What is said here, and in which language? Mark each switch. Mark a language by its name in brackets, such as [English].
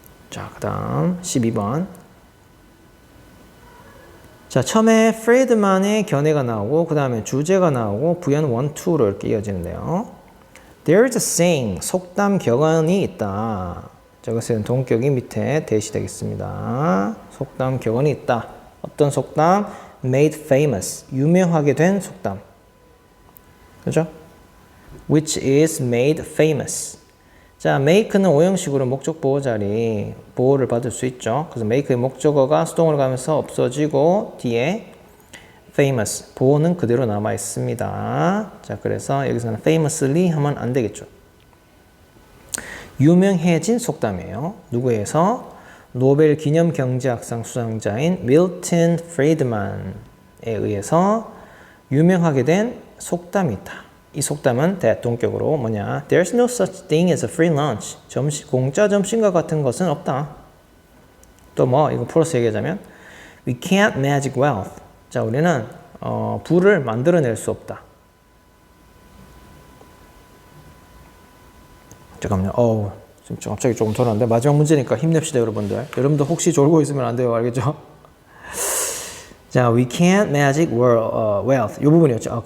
[Korean] 자, 그 다음 12번. 자, 처음에 프레드만의 견해가 나오고 그 다음에 주제가 나오고 부연 1, 2로 이렇게 이어지는데요. [English] There is a saying, [Korean] 속담 격언이 있다. 저것은 동격이 밑에 대시되겠습니다. 속담 격언이 있다. 어떤 속담? [English] Made famous, [Korean] 유명하게 된 속담. 그죠? [English] Which is made famous. [Korean] 자, make는 오형식으로 목적 보호 자리 보호를 받을 수 있죠. 그래서 make의 목적어가 수동으로 가면서 없어지고 뒤에 famous, 보호는 그대로 남아 있습니다. 자, 그래서 여기서는 famously 하면 안 되겠죠. 유명해진 속담이에요. 누구에서? 노벨 기념 경제학상 수상자인 밀턴 프리드만에 의해서 유명하게 된 속담이 있다. 이 속담은 that 동격으로 뭐냐? [English] There's no such thing as a free lunch. [Korean] 공짜 점심과 같은 것은 없다. 또 뭐 이거 플러스 얘기하자면 [English] we can't magic wealth. [Korean] 자, 우리는 부를 만들어낼 수 없다. 잠깐만요. 지금 갑자기 조금 돌아왔는데 마지막 문제니까 힘냅시다, 여러분들. 여러분도 혹시 졸고 있으면 안 돼요, 알겠죠? [English] 자, we can't magic wealth. [Korean] 이 부분이었죠.